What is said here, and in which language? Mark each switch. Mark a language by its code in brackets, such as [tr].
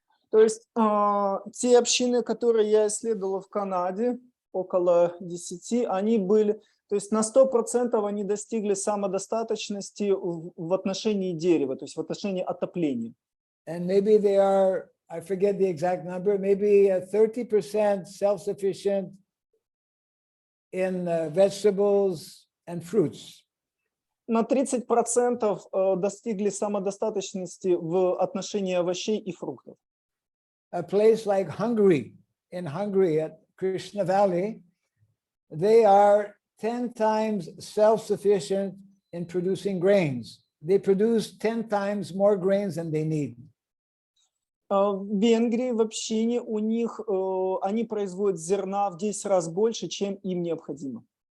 [ru] То есть те общины, которые я исследовал в Канаде, около 10, они были, то есть на 100% они достигли самодостаточности в отношении дерева, то есть в отношении отопления. [en] And maybe they are, I forget the exact number, maybe 30% self-sufficient in vegetables and fruits. [ru] На 30% достигли самодостаточности в отношении овощей и фруктов. [en] A place like Hungary, in Hungary at Krishna Valley, they are 10 times self-sufficient in producing grains. They produce 10 times more grains than they need. [ru] В Венгрии, в общине, у них они производят зерна в 10 раз больше, чем им необходимо.